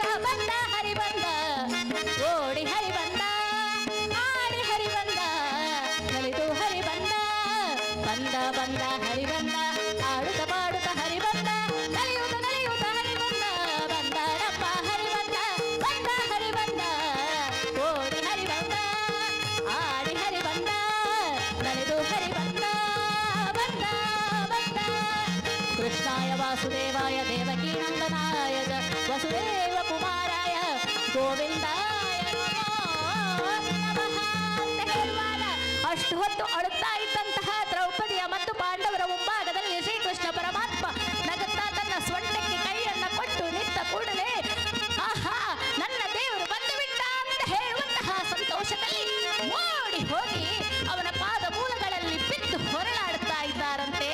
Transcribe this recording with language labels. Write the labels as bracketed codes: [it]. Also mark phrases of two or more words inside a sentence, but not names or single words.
[kn] ಬಂದ ಹರಿ ಬಂದ ಓಡಿ ಹರಿ ಬಂದ ಆಡಿ ಹರಿ ಬಂದ ಕಲಿತು ಹರಿ ಬಂದ ಬಂದ ಬಂದ ಹರಿ ಬಂದ ಆಡುತ್ತ ಪಾಡುತ್ತ ಹರಿ ಬಂದ ನಲಿಯುತ್ತ ನಲಿಯುತ್ತ ಹರಿ ಬಂದ ಬಂದರಪ್ಪ ಹರಿ ಬಂದ ಬಂದ ಹರಿ ಬಂದ ಓಡಿ ಹರಿ ಬಂದ ಆಡಿ ಹರಿ ಬಂದ ನಲಿದು ಹರಿ ಬಂದ ಬಂದ ಬಂದ. [sa] ಕೃಷ್ಣಾಯ ವಾಸುದೇವಾಯ ದೇವಕೀ ನಂದನಾಯ ಚ ವಸುದೇವ ಕುಮಾರಾಯ ಗೋವಿಂದಾಯ ನಮೋ ನಮಃ [kn] ಅಂತ ಹೇಳುವಾಗ ಅಷ್ಟು ಹೊತ್ತು ಅಳುತ್ತಾ ಇದ್ದಂತಹ ದ್ರೌಪದಿಯ ಮತ್ತು ಪಾಂಡವರ ಮುಂಭಾಗದಲ್ಲಿ ಶ್ರೀಕೃಷ್ಣ ಪರಮಾತ್ಮ ನಗುತ್ತಾ ತನ್ನ ಸೊಂಟಕ್ಕೆ ಕೈಯನ್ನ ಕೊಟ್ಟು ನಿಂತ ಕೂಡಲೇ ಆಹಾ ನನ್ನ ದೇವರು ಬಂದು ಬಿಟ್ಟ ಅಂತ ಹೇಳುವಂತಹ ಸಂತೋಷದಲ್ಲಿ ಓಡಿ ಹೋಗಿ ಅವನ ಪಾದ ಮೂಲಗಳಲ್ಲಿ ಬಿದ್ದು ಹೊರಳಾಡುತ್ತಾ ಇದ್ದಾರಂತೆ.